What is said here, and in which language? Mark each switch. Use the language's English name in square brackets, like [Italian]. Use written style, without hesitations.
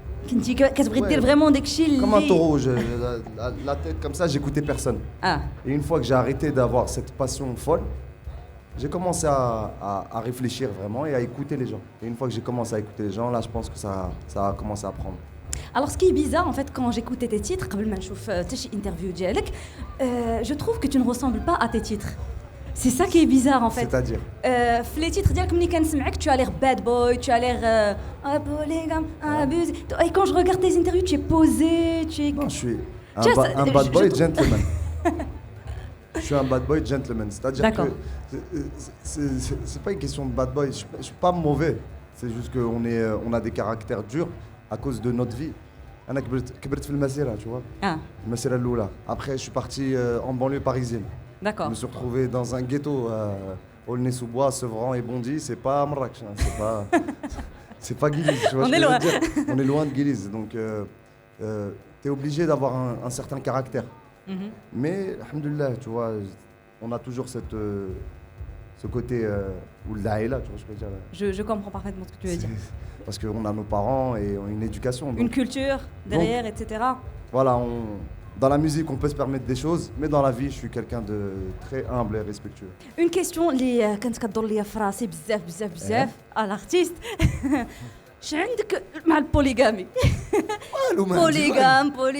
[Arabic] كنتي كتبغي دير فريمون داكشي اللي [French] Comme un taureau, la tête comme ça, j'écoutais personne. Et une fois que j'ai arrêté d'avoir cette passion folle, j'ai commencé à réfléchir vraiment et à écouter les gens. Et une fois que j'ai commencé à écouter les gens, là je pense que ça a commencé à prendre. Alors ce qui est bizarre en fait quand j'écoutais tes titres, [Arabic] قبل ما نشوف حتى شي interview ديالك, [French] je trouve que tu ne ressembles pas à tes titres. C'est ça qui est bizarre en fait. C'est-à-dire في les titres [Arabic] ديالك ملي كنسمعك [French] tu as l'air bad boy, tu as l'air polygame, abusé. Et quand je regarde tes interviews, tu es posé, tu es... Non, je suis un bad boy gentleman. Je suis un bad boy gentleman, c'est-à-dire que c'est pas une question de bad boy, je suis pas mauvais. C'est juste qu'on a des caractères durs à cause de notre vie. [Arabic] أنا كبرت في المسيرة, [French] tu vois. [Arabic] المسيرة الأولى. [French] Après, je suis parti en banlieue parisienne. D'accord. Je me suis retrouvé dans un ghetto Aulnay-sous-Bois, Sevran et Bondy. C'est pas Marrakech, hein, c'est pas Guilise. Tu vois On est loin. On est loin de Guilise, donc t'es obligé d'avoir un certain caractère. Mais, alhamdoulilah, tu vois, on a toujours ce côté ou l'aïla, tu vois, je peux dire. Je comprends parfaitement ce que tu veux dire. Parce qu'on a nos parents et une éducation. Donc, une culture derrière, etc. Voilà, dans la musique, on peut se permettre des choses, mais dans la vie, je suis quelqu'un de très humble et respectueux. Une question [Arabic] اللي كانت كدور ليا في راسي بزاف [French] à l'artiste. [Arabic] شنو عندك مع البوليغامي؟ polygame.